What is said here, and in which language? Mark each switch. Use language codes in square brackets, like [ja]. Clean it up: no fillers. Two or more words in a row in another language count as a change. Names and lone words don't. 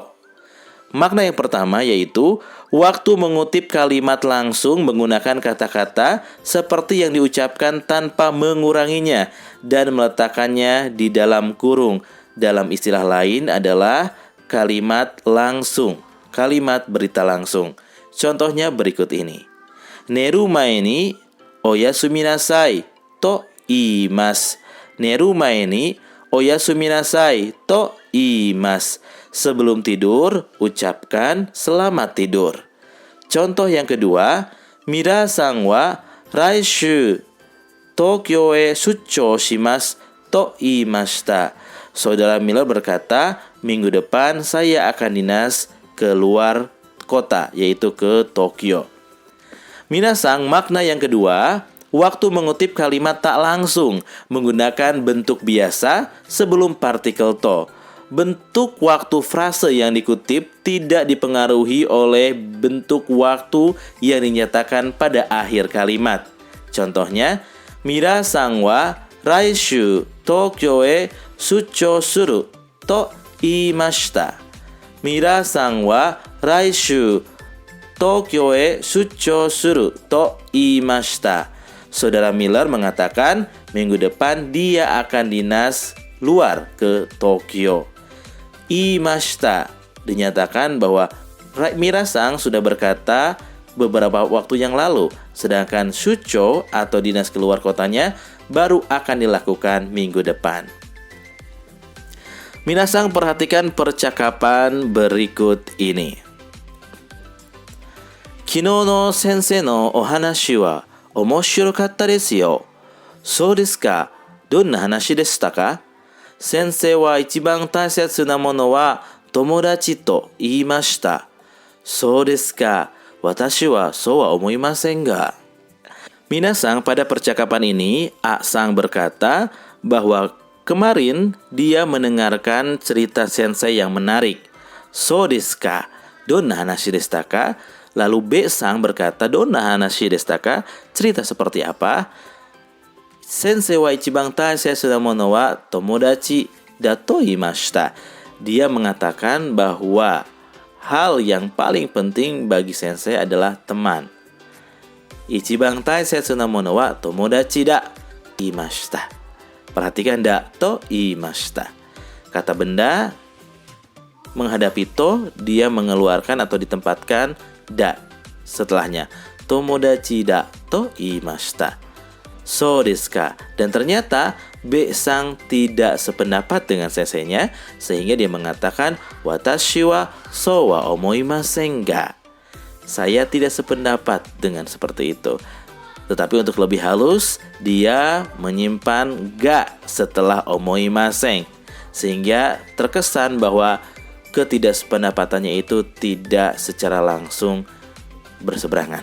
[id] Makna yang pertama yaitu waktu mengutip kalimat langsung menggunakan kata-kata seperti yang diucapkan tanpa menguranginya dan meletakkannya di dalam kurung. Dalam istilah lain adalah kalimat langsung, kalimat berita langsung. Contohnya berikut ini. [ja] 寝る前にお休みなさいと言います. 寝る前にお休みなさいと言います. [id] Sebelum tidur, ucapkan selamat tidur. Contoh yang kedua, [ja] ミラーさんは来週東京へ出張しますと言いました. [id] Saudara Miller berkata, minggu depan saya akan dinas ke luar kota, yaitu ke Tokyo. Minasang, makna yang kedua, waktu mengutip kalimat tak langsung menggunakan bentuk biasa sebelum partikel to. Bentuk waktu frase yang dikutip tidak dipengaruhi oleh bentuk waktu yang dinyatakan pada akhir kalimat. Contohnya, [ja] ミラーさんは来週東京へ出張すると言いました. ミラーさんは来週東京へ出張すると言いました. [id] Saudara Miller mengatakan minggu depan dia akan dinas luar ke Tokyo. Iimashita dinyatakan bahwa Mira-san sudah berkata beberapa waktu yang lalu, sedangkan shuchou atau dinas keluar kotanya baru akan dilakukan minggu depan. Minasang perhatikan percakapan berikut ini. [ja] 昨日の先生のお話は面白かったですよ. そうですか? どんな話でしたか？先生は一番大切なものは友達と言いました. そうですか？私はそうは思いませんが. [id] Minasang, pada percakapan ini A-sang berkata bahwa kemarin dia mendengarkan cerita sensei yang menarik. [ja] そうですか？どんな話でしたか? [id] Lalu B-sang berkata, [ja] どんな話でしたか? [id] Cerita seperti apa? [ja] 先生は一番大切なものは友達だと言いました. [id] Dia mengatakan bahwa hal yang paling penting bagi sensei adalah teman. [ja] 一番大切なものは友達だ言いました. [id] Perhatikan [ja] だと言いました. [id] Kata benda menghadapi to, dia mengeluarkan atau ditempatkan da setelahnya. [ja] 友達だと言いました。そうですか? [id] Dan ternyata B-sang tidak sependapat dengan senseinya, sehingga dia mengatakan [ja] 私はそうは思いませんが. [id] Saya tidak sependapat dengan seperti itu. Tetapi untuk lebih halus, dia menyimpan ga setelah omoimasen, sehingga terkesan bahwa ketidaksependapatannya itu tidak secara langsung berseberangan.